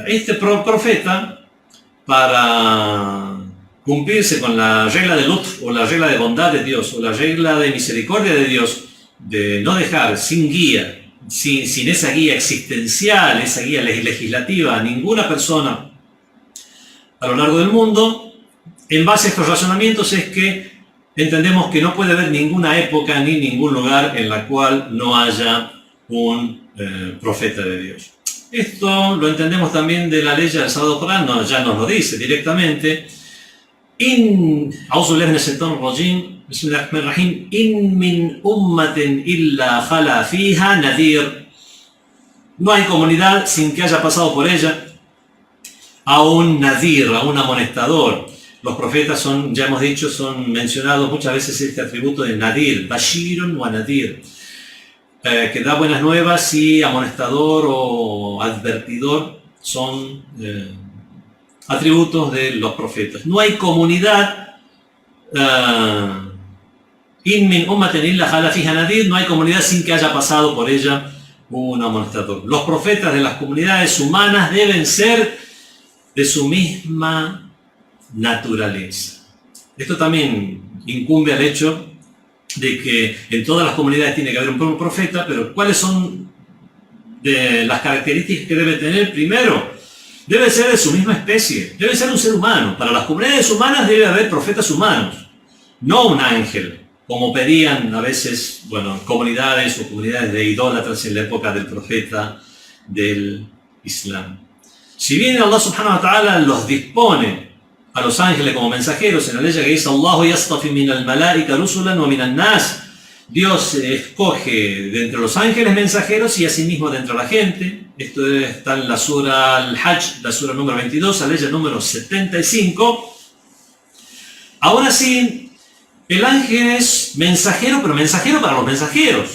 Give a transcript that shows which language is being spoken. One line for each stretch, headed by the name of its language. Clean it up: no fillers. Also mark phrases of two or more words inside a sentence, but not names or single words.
Spanish: Este profeta, para cumplirse con la regla de Lutf, o la regla de bondad de Dios, o la regla de misericordia de Dios, de no dejar sin guía, sin esa guía existencial, esa guía legislativa, a ninguna persona a lo largo del mundo, en base a estos razonamientos es que entendemos que no puede haber ninguna época ni ningún lugar en la cual no haya un profeta de Dios. Esto lo entendemos también de la ley del Sagrado Corán, ya nos lo dice directamente.
Arabic: Bismillahirrahmanirrahim. إن من أمة إلا خلا فيها نذير.
Spanish: No hay comunidad sin que haya pasado por ella a un nadir, a un amonestador. Los profetas son, ya hemos dicho, son mencionados muchas veces este atributo de nadir,
Arabic: بشير ونذير,
Spanish: que da buenas nuevas, y amonestador o advertidor son atributos de los profetas. No hay comunidad,
Arabic: إن من أمة إلا خلا فيها نذير,
Spanish: no hay comunidad sin que haya pasado por ella un amonestador. Los profetas de las comunidades humanas deben ser de su misma naturaleza. Esto también incumbe al hecho de que en todas las comunidades tiene que haber un profeta, pero ¿cuáles son las características que debe tener? Primero, debe ser de su misma especie, debe ser un ser humano. Para las comunidades humanas debe haber profetas humanos, no un ángel, como pedían a veces, comunidades o comunidades de idólatras en la época del profeta del Islam. Si bien Allah
Arabic: سبحانه وتعالى
Spanish: los dispone a los ángeles como mensajeros, en la ley que dice
Arabic: الله يصطفي من الملائكة رسلا ومن الناس,
Spanish: Dios escoge de entre los ángeles mensajeros y asimismo de entre la gente. Esto está en la sura Al-Hajj, la sura número 22, la ley número 75. Ahora sí, el ángel es mensajero, pero mensajero para los mensajeros.